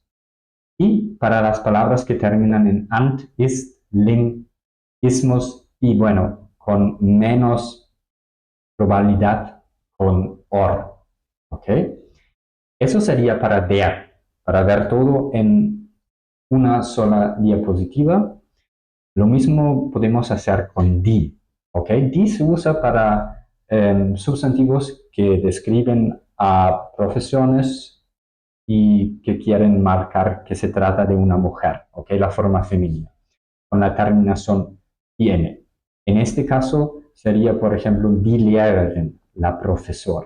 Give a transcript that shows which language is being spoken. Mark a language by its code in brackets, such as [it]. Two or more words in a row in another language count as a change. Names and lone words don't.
[es] Y para las palabras que terminan en ant, ist, ling, ismos y bueno, con menos probabilidad con or. ¿Ok? Eso sería para ver todo en una sola diapositiva. Lo mismo podemos hacer con die. ¿Ok? Die se usa para sustantivos que describen a profesiones y que quieren marcar que se trata de una mujer, ¿ok? La forma femenina, con la terminación -ien. En este caso sería, por ejemplo, [de] die Lehrerin, [es] la profesora.